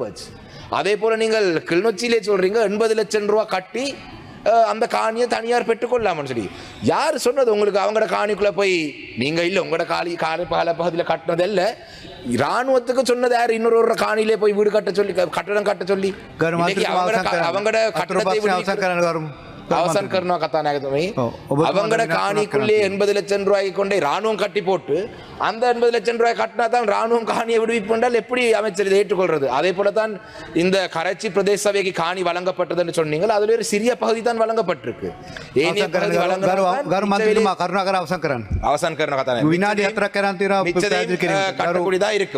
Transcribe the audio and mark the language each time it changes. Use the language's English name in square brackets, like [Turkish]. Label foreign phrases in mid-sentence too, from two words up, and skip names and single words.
[Tamil] அதே போல நீங்கள் கிளிநொச்சியிலே சொல்றீங்க 80 லட்சம் ரூபாய் கட்டி அந்த காணியை தனியார் பெற்றுக்கொள்ளாமன்னு சொல்லி. யார் சொன்னது உங்களுக்கு அவங்களோட காணிக்குள்ளே போய் நீங்கள் இல்லை உங்களோட கால பகுதியில் கட்டினதல்ல, இராணுவத்துக்கு சொன்னது யார் இன்னொரு காணியிலே போய் வீடு கட்ட சொல்லி கட்டடம் கட்ட சொல்லி அவங்களோட கட்டடத்தை [Sinhala] අවසන් කරනවා කතානායකතුමනි. [Tamil] அவங்களோட காணிக்குள்ளே 80 லட்சம் ரூபாய் கொண்டே ராணுவம் கட்டி போட்டு அந்த 80 லட்சம் ரூபாய் கட்டினா தான் ராணுவம் காணியை விடுவிப்பென்றால் எப்படி அமைச்சர் இதை ஏற்றுக்கொள்றது? அதே போல தான் இந்த கரைச்சி பிரதேச சபைக்கு காணி வழங்கப்பட்டதுன்னு சொன்னீங்கள். அதுல ஒரு சிறிய பகுதி தான் வழங்கப்பட்டிருக்கு. [Sinhala] අවසන් කරන [Tamil] கட்டக்கூடியதான் இருக்கும்.